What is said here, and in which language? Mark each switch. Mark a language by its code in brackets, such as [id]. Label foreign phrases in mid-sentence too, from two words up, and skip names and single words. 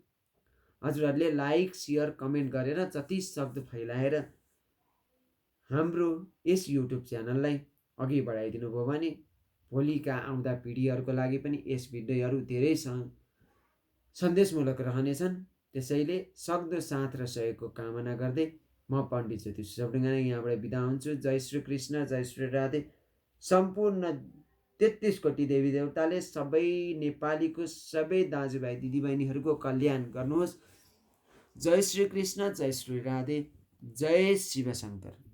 [ne] हजुरहरूले लाइक, सेयर, कमेन्ट गरेर जति सक्दो फैलाएर हाम्रो यस युट्युब च्यानललाई अघि बढाइदिनु भयो भने भोलिका आउँदा पिँढीहरूको लागि पनि यस भिडियोहरू धेरै सन्देशमूलक रहनेछन्। त्यसैले सक्दो साथ र सहयोगको कामना गर्दै म पण्डित ज्योतिष सबडुङ्गा यहाँबाट बिदा हुन्छु। जय श्री कृष्ण, जय श्री राधे। सम्पूर्ण 33 कोटी देवी देवताले सबै नेपालीको सबै दाजुभाइ दिदीबहिनीहरूको कल्याण गर्नुहोस्। जय श्री कृष्ण, जय श्री राधे, जय शिव शङ्कर।